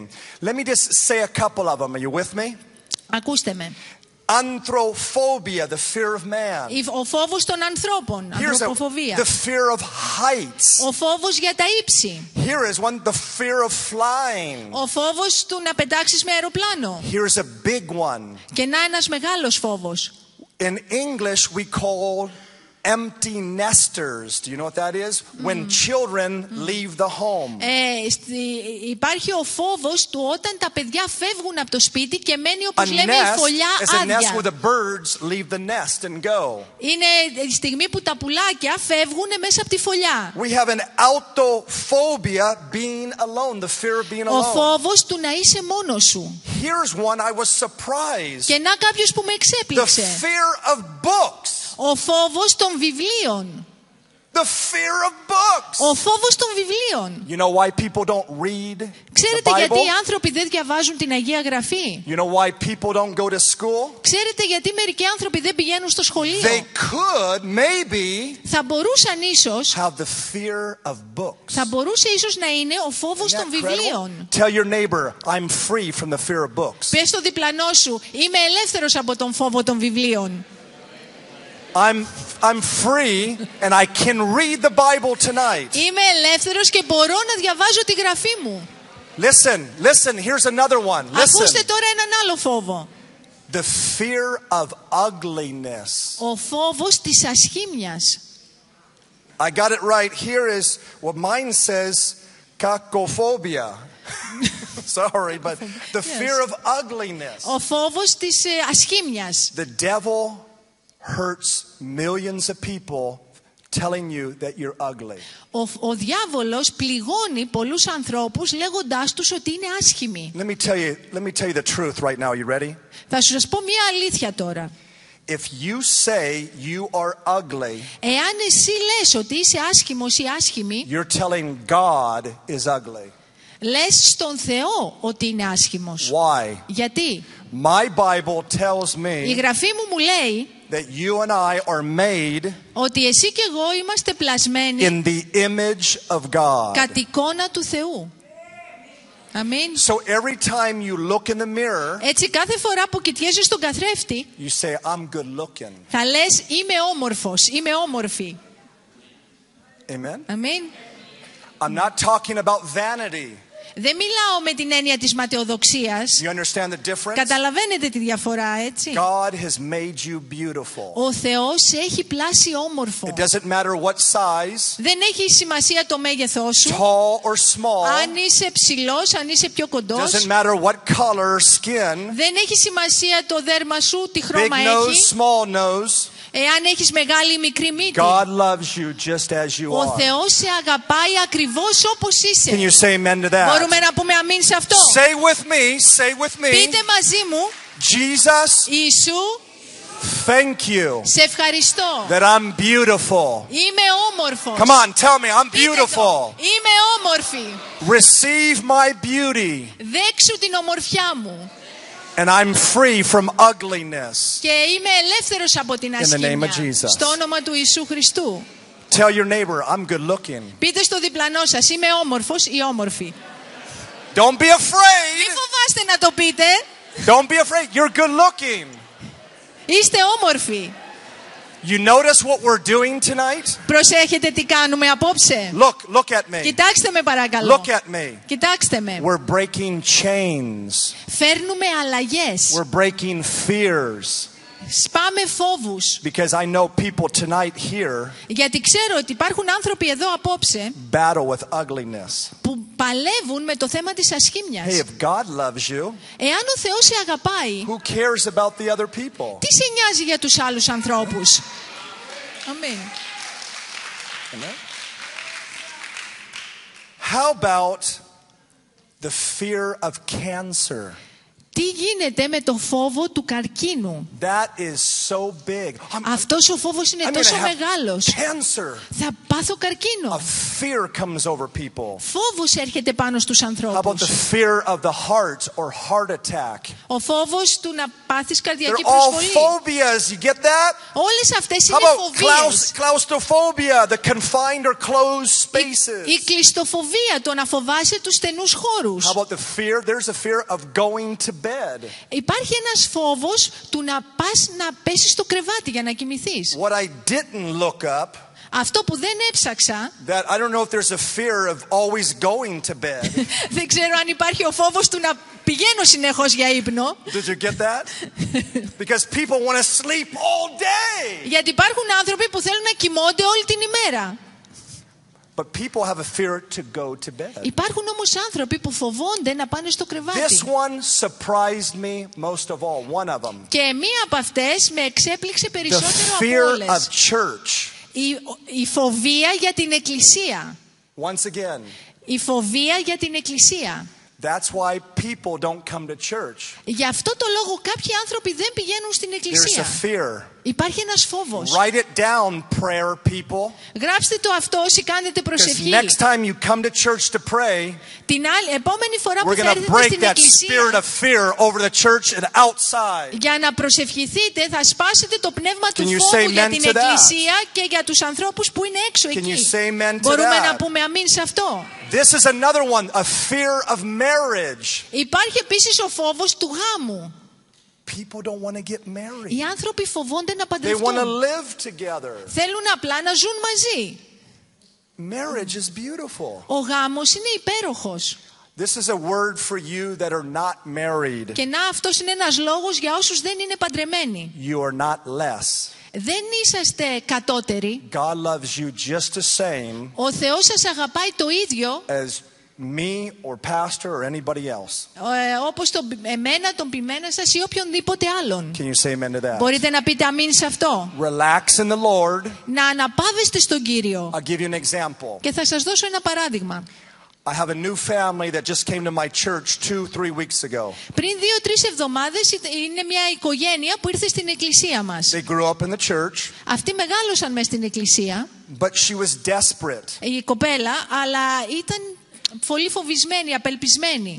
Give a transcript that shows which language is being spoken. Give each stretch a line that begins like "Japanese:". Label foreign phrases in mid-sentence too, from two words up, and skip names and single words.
English: Let me just say a couple of them. Are you with me?
Greek: Ακούστε με.
English: Anthrophobia, the fear of man.
Greek: Ο φόβος των ανθρώπων,
English: Here's
Greek: ανθρωποφοβία.
English: the fear of heights.
Greek: Ο φόβος για τα ύψη.
English: Here is one, the fear of flying.
Greek: Ο φόβος του να πετάξεις με αεροπλάνο.
English: Here's a big one.
Greek: Και να ένας μεγάλος φόβος.
English: In English, we call empty nesters. Do you know what that is? When children leave the home.
Greek: Υπάρχει ο φόβος του όταν τα παιδιά φεύγουν από το σπίτι και μένει
English: A
Greek: όπως λέμε η
English: nest
Greek: φωλιά
English: is a nest
Greek: άδεια.
English: where the birds leave the nest and go.
Greek: Είναι η στιγμή που τα πουλάκια φεύγουν μέσα από τη φωλιά.
English: We have an autophobia, being alone, the fear of being
Greek: Ο
English: alone.
Greek: φόβος του να είσαι μόνος σου.
English: Here's one I was surprised.
Greek: Και να κάποιος που με
English: The
Greek: εξέπληξε.
English: fear of books.
Greek: Ο φόβος των βιβλίων.
English: The The fear of books.
Greek: Ο φόβος των βιβλίων.
English: You know why people don't read the
Greek: Ξέρετε
English: Bible?
Greek: γιατί οι άνθρωποι δεν διαβάζουν την Αγία Γραφή?
English: You know why people don't go to school?
Greek: Ξέρετε γιατί μερικοί άνθρωποι δεν πηγαίνουν στο σχολείο?
English: They could maybe
Greek: Θα μπορούσαν ίσως,
English: have the fear of books.
Greek: θα μπορούσε ίσως να είναι ο φόβος
English: Isn't
Greek: των
English: that
Greek: βιβλίων.
English: incredible? Tell your neighbor, I'm free from the fear of books.
Greek: Πες στο διπλανό σου, είμαι ελεύθερος από τον φόβο των βιβλίων.
English: I'm free and I can read the Bible tonight.
Greek: Είμαι ελεύθερος και μπορώ να διαβάζω τη γραφή μου.
English: Listen, here's another one.
Greek: Ακούστε
English: Listen.
Greek: τώρα έναν άλλο φόβο.
English: The fear of ugliness.
Greek: Ο φόβος της ασχήμιας.
English: I got it right. Here is what mine says, cacophobia. Sorry, but the fear of ugliness.
Greek: Ο φόβος της ασχήμιας.
English: The devil hurts millions of people telling you that you're ugly.
Greek: Ο διάβολος πληγώνει πολλούς ανθρώπους λέγοντάς τους ότι είναι άσχημοι.
English: Let me tell you the truth right now. You ready?
Greek: Θα σας πω μια αλήθεια τώρα.
English: If you say you are ugly,
Greek: Εάν εσύ λες ότι είσαι άσχημος ή άσχημη,
English: you're telling God is ugly.
Greek: λες στον Θεό ότι είναι άσχημος.
English: Why?
Greek: Γιατί?
English: My Bible tells
Greek: Η
English: me
Greek: γραφή μου λέει
English: that you and I are made
Greek: ότι εσύ και εγώ είμαστε πλασμένοι
English: in the image of God.
Greek: κατ' εικόνα του Θεού. Αμήν.
English: So every time you look in the mirror,
Greek: Έτσι κάθε φορά που κοιτιέσαι στον καθρέφτη,
English: you say, I'm good looking.
Greek: θα λες είμαι όμορφος, είμαι όμορφη.
English: Amen?
Greek: Αμήν.
English: I'm not talking about vanity.
Greek: Δεν μιλάω με την έννοια της ματαιοδοξίας.
English: You understand the difference?
Greek: Καταλαβαίνετε τη διαφορά, έτσι?
English: God has made you beautiful.
Greek: Ο Θεός σε έχει πλάσει όμορφο.
English: It doesn't matter what size,
Greek: Δεν έχει σημασία το μέγεθός σου.
English: tall or small.
Greek: Αν είσαι ψηλός, αν είσαι πιο κοντός.
English: Doesn't matter what color skin,
Greek: Δεν έχει σημασία το δέρμα σου, τι
English: big
Greek: χρώμα
English: nose,
Greek: έχει.
English: small nose.
Greek: Εάν έχεις μεγάλη ή μικρή μύτη.
English: God loves you just as you
Greek: Ο
English: are.
Greek: Θεός σε αγαπάει ακριβώς όπως είσαι.
English: Can you say amen to that?
Greek: Μπορούμε να πούμε αμήν σε αυτό?
English: Say with me.
Greek: Πείτε μαζί μου,
English: Jesus,
Greek: Ιησού,
English: thank you
Greek: σε ευχαριστώ.
English: that I'm beautiful.
Greek: Είμαι όμορφος.
English: Come on, tell me I'm
Greek: Πείτε το.
English: beautiful.
Greek: Είμαι όμορφη.
English: Receive my beauty.
Greek: Δέξου την ομορφιά μου.
English: And I'm free from ugliness.
Greek: Και είμαι ελεύθερος από την
English: In the name of
Greek: ασχήμια.
English: Jesus.
Greek: Στο όνομα του Ιησού Χριστού.
English: Tell your neighbor, I'm good looking.
Greek: Πείτε στο διπλανό σας, είμαι όμορφος ή όμορφη.
English: Don't be
Greek: Μην
English: afraid.
Greek: φοβάστε να το πείτε.
English: Don't be afraid. You're good looking.
Greek: Είστε όμορφοι.
English: You notice what we're doing tonight?
Greek: Προσέχετε τι κάνουμε απόψε.
English: Look at me.
Greek: Κοιτάξτε με παρακαλώ.
English: Look at me.
Greek: Κοιτάξτε με.
English: We're breaking chains.
Greek: Φέρνουμε αλλαγές.
English: We're breaking fears.
Greek: Σπάμε φόβους.
English: Because I know people tonight here
Greek: Γιατί ξέρω ότι υπάρχουν άνθρωποι εδώ απόψε
English: battle with ugliness.
Greek: που παλεύουν με το θέμα της ασχήμιας.
English: Hey, if God loves you,
Greek: Εάν ο Θεός σε αγαπάει,
English: who cares about the other people?
Greek: τι σε νοιάζει για τους άλλους ανθρώπους? Αμήν.
English: Amen? How about the fear of cancer?
Greek: Τι γίνεται με το φόβο του καρκίνου?
English: That is so big.
Greek: Αυτός ο φόβος είναι
English: I'm
Greek: τόσο
English: gonna have
Greek: μεγάλος.
English: cancer.
Greek: Θα πάθω
English: A
Greek: καρκίνο.
English: fear comes over people.
Greek: Φόβος έρχεται πάνω στους
English: How about
Greek: ανθρώπους.
English: the fear of the heart or heart attack?
Greek: Ο φόβος του να πάθεις καρδιακή
English: They're all
Greek: προσβολή.
English: phobias. You get that?
Greek: Όλες αυτές
English: How
Greek: είναι
English: about
Greek: φοβίες.
English: claustrophobia, the confined or closed
Greek: Η
English: spaces?
Greek: κλειστοφοβία, το να φοβάσαι τους στενούς χώρους.
English: How about the fear? There's a fear of going to bed.
Greek: Υπάρχει ένας φόβος του να πας να πέσεις στο κρεβάτι για να κοιμηθείς.
English: What I didn't look up,
Greek: Αυτό που δεν έψαξα,
English: that I don't know if there's a fear of always going to bed.
Greek: δεν ξέρω αν υπάρχει ο φόβος του να πηγαίνω συνεχώς για ύπνο.
English: Did you get that? Because people want to sleep all day.
Greek: Γιατί υπάρχουν άνθρωποι που θέλουν να κοιμώνται όλη την ημέρα.
English: But people have a fear to go to bed.
Greek: Υπάρχουν όμως άνθρωποι που φοβόνται να πάνε στο
English: This
Greek: κρεβάτι.
English: one surprised me most of all, one of them.
Greek: Και μία από αυτές με εξέπληξε
English: The
Greek: περισσότερο από
English: fear
Greek: όλες.
English: of church.
Greek: Η φοβία για την εκκλησία.
English: Once again,
Greek: Η φοβία για την εκκλησία.
English: that's why people don't come to church.
Greek: Γι' αυτό το λόγο κάποιοι άνθρωποι δεν πηγαίνουν στην
English: There's a
Greek: εκκλησία.
English: fear.
Greek: Υπάρχει ένας φόβος.
English: Write it down, prayer people.
Greek: Γράψτε το αυτό όσοι κάνετε προσευχή.
English: Next time you come to church to pray,
Greek: την επόμενη φορά που
English: we're
Greek: θα
English: going to
Greek: έρθετε
English: break
Greek: στην
English: that
Greek: εκκλησία
English: spirit of fear over the church and outside.
Greek: για να προσευχηθείτε, θα σπάσετε το πνεύμα του
English: Can you
Greek: φόβου
English: say
Greek: για
English: amen
Greek: την
English: to that?
Greek: εκκλησία και για τους ανθρώπους που είναι έξω
English: Can you
Greek: εκεί.
English: say amen to
Greek: Μπορούμε
English: that?
Greek: να πούμε αμήν σε αυτό.
English: This is another one, a fear of marriage.
Greek: Υπάρχει επίσης ο φόβος του γάμου.
English: People don't want to get married.
Greek: Οι άνθρωποι φοβόνται να
English: They want to
Greek: παντρευτούν.
English: live together.
Greek: Θέλουν απλά να ζουν μαζί.
English: Marriage is beautiful.
Greek: Ο γάμος είναι υπέροχος.
English: This is a word for you that are not married.
Greek: Και να, αυτός είναι ένας λόγος για όσους δεν είναι παντρεμένοι.
English: You are not less.
Greek: Δεν είσαστε κατώτεροι.
English: God loves you just the same
Greek: Ο Θεός σας αγαπάει το ίδιο
English: as me or pastor or anybody else.
Greek: όπως εμένα, τον ποιμένα σας ή οποιονδήποτε άλλον.
English: Can you say amen to that?
Greek: Μπορείτε να πείτε αμήν σε αυτό.
English: Relax in the Lord.
Greek: Να αναπαύεστε στον Κύριο.
English: I'll give you an example.
Greek: Και θα σας δώσω ένα παράδειγμα.
English: I have a new family that just came to my church 2-3 weeks ago.
Greek: Πριν 2-3 εβδομάδες είναι μια οικογένεια που ήρθε στην εκκλησία μας.
English: They grew up in the church,
Greek: Αυτοί μεγάλωσαν μες στην εκκλησία,
English: but she was desperate.
Greek: η κοπέλα, αλλά ήταν πολύ φοβισμένη, απελπισμένη.